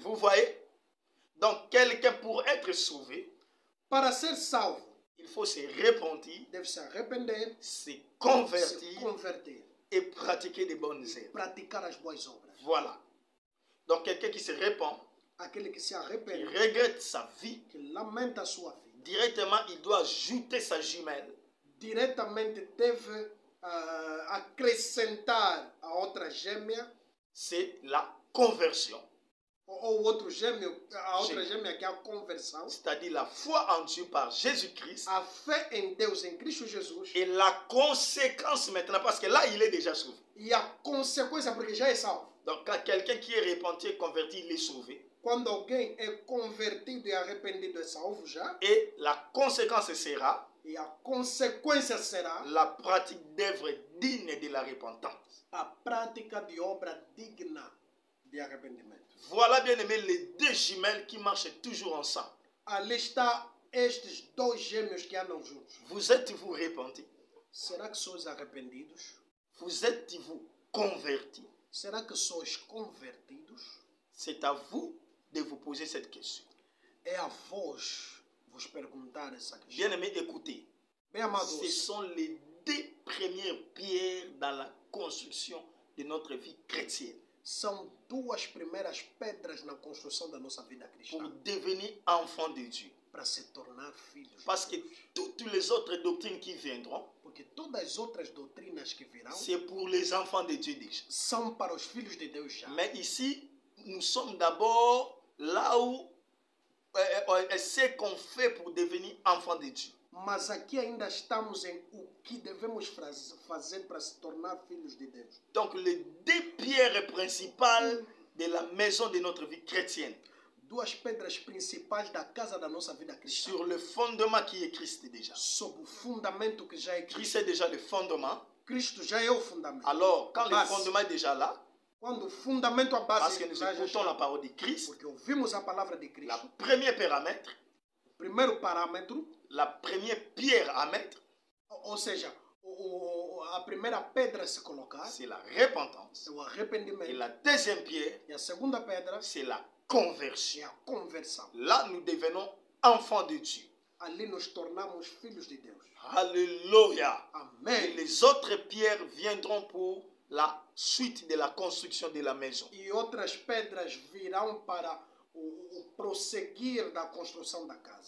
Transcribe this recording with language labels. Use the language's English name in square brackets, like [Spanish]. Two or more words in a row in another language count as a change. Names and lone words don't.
[French] Vous voyez? Donc quelqu'un pour être sauvé, [Portuguese] Para ser salvo, [French] il faut se repentir, [Portuguese] deve se arrepender, [French] se se convertir [Portuguese] converter, [French] et pratiquer de bonnes œuvres. [Portuguese] praticar as boas obras. [French] Voilà. Donc quelqu'un qui se repent, [Portuguese] Aquele que se [French] qui [Portuguese] arrepende, [French] regrette sa vie, [Portuguese] que lamenta a sua vida, [French] directement il doit ajouter sa jumelle. [Portuguese] diretamente deve acrescentar a outra gêmea, [French] C'est la conversion. [Portuguese] ou outro gêmeo, a outra gêmea que é a conversão, [French] C'est-à-dire la foi en Dieu par Jésus-Christ. [Portuguese] a fé em Deus, em Cristo Jesus, [French] Et la conséquence maintenant, parce que là, il est déjà sauvé. [Portuguese] e a consequência, porque já é salvo. [French] Donc quand quelqu'un qui est repenti et converti, il est sauvé. [Portuguese] Quando alguém é convertido e arrependido, é salvo já, [French] Et la conséquence sera [Portuguese] e a consequência será [French] la pratique d'œuvres dignes de la repentance. [Portuguese] a prática de obra digna de arrependimento. [French] Voilà, bien aimé, les deux jumelles qui marchent toujours ensemble. [Portuguese] Ali está estes dois gêmeos que andam juntos. [French] Vous êtes-vous repenti? [Portuguese] Será que sois arrependidos? [French] Vous êtes-vous converti? [Portuguese] Será que sois convertidos? [French] C'est à vous de vous poser cette question. [Portuguese] É a vós vos perguntar essa questão. [French] Bien aimé, écoutez. [Portuguese] Bem amados, [French] Ce sont les deux premières pierres dans la construction de notre vie chrétienne [Portuguese] são duas primeiras pedras na construção da nossa vida [French] pour [Portuguese] cristã [French] devenir enfant de Dieu. [Portuguese] para se tornar filhos. [French] Parce que toutes les autres doctrines qui viendront, [Portuguese] Porque todas as outras doutrinas que virão [French] c'est pour les enfants de Dieu déjà. [Portuguese] são para os filhos de Deus já. [French] Mais ici, nous sommes d'abord là où c'est qu'on fait pour devenir enfant de Dieu. [Portuguese] Mas aqui ainda estamos em o que devemos fazer para se tornar filhos de Deus. [French] Donc les deux pierres principales de la maison de notre vie chrétienne. [Portuguese] duas pedras principais da casa da nossa vida cristã. [French] sur le fondement qui est Christ déjà. [Portuguese] Sob o fundamento que já é Cristo. [French] Christ est déjà le fondement. [Portuguese] Cristo já é o fundamento. [French] Alors, quand le [Portuguese] Base. [French] fondement est déjà là, [Portuguese] Quando o fundamento, a base, [French] parce que nous [Portuguese] já [French] écoutons la parole de Christ, [Portuguese] porque ouvimos a palavra de Cristo, [French] la premier paramètre, [Portuguese] o primeiro parâmetro, [French] la première pierre à mettre, [Portuguese] ou seja, a primeira pedra a se colocar [French] c'est la repentance. [Portuguese] é o arrependimento. [French] Et la deuxième pierre, [Portuguese] E a segunda pedra [French] c'est la [Portuguese] é [French] conversion. [Portuguese] a conversão. [French] Là, nous devenons enfants de Dieu. [Portuguese] Ali nos tornamos filhos de Deus. [French] Alléluia. Et [Portuguese] Amém. [French] les autres pierres viendront pour la suite de la construction de la maison. [Portuguese] E outras pedras virão para o prosseguir da construção da casa.